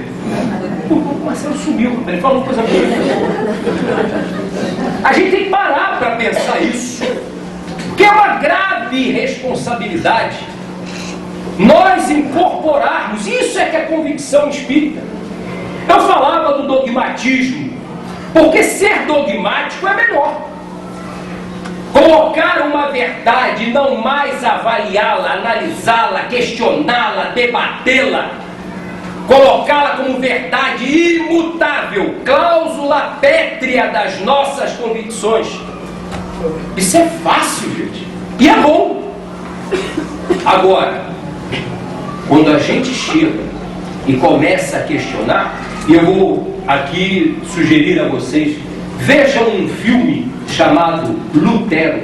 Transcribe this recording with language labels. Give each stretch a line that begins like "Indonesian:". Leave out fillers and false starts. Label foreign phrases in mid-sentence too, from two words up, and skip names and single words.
Portuguese: O Marcelo sumiu, ele falou coisa boa. A gente tem que parar para pensar isso, porque é uma grave responsabilidade nós incorporarmos, isso é que é convicção espírita. Eu falava do dogmatismo, porque ser dogmático é melhor. Colocar uma verdade e não mais avaliá-la, analisá-la, questioná-la, debatê-la, colocá-la como verdade imutável, cláusula pétrea das nossas convicções. Isso é fácil, gente, e é bom. Agora, quando a gente chega e começa a questionar, e eu vou aqui sugerir a vocês, vejam um filme chamado Lutero.